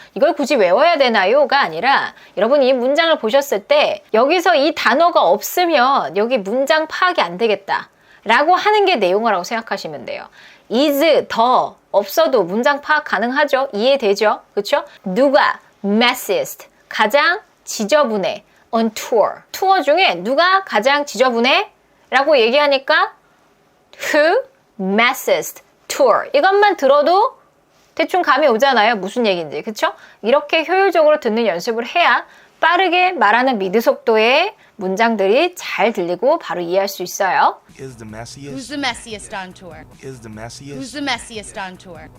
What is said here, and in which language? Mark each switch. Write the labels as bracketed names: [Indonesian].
[Korean] 이걸 굳이 외워야 되나요?가 아니라 여러분 이 문장을 보셨을 때 여기서 이 단어가 없으면 여기 문장 파악이 안 되겠다 라고 하는 게 내용어라고 생각하시면 돼요. is, 더 없어도 문장 파악 가능하죠? 이해되죠? 그렇죠? 누가 messiest, 가장 지저분해 [English] on tour. [Korean] 투어 중에 누가 가장 지저분해? 라고 얘기하니까 [English] who messiest tour. [Korean] 이것만 들어도 대충 감이 오잖아요. 무슨 얘기인지. 그렇죠? 이렇게 효율적으로 듣는 연습을 해야 빠르게 말하는 미드 속도의 문장들이 잘 들리고 바로 이해할 수 있어요. [English] Is the messiest? Who's the messiest on tour? Is the messiest? Who's the messiest on tour?